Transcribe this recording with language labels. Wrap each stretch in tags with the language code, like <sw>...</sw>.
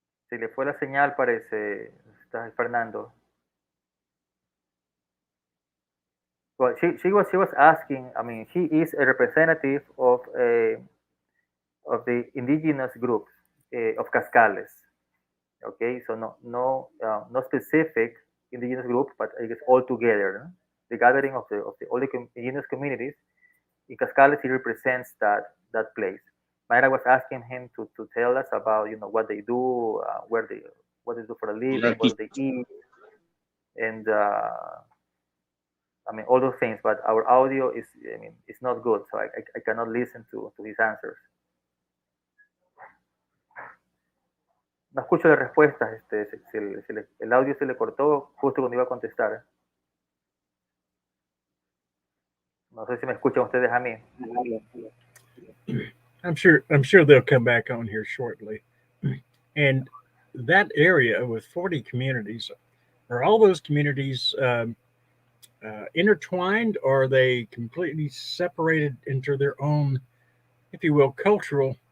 <es>Se le fue la señal, parece, Fernando.</es> <en>Well, she was asking. I mean, she is a representative of the indigenous groups of Cascales. Okay, so no specific indigenous group, but I guess all together, the gathering of all the indigenous communities. In Cascales, he represents that place. Mayra was asking him to tell us about what they do, what they do for a living, what they eat, and I mean all those things. But our audio is it's not good, so I cannot listen to his answers.</en> <es>No escucho las respuestas. El audio se le cortó justo cuando iba a contestar. No sé si me escuchan ustedes a mí.</es> <en>I'm sure they'll come back on here shortly. And that area with 40 communities, are all those communities intertwined, or are they completely separated into their own, if you will, cultural?</en>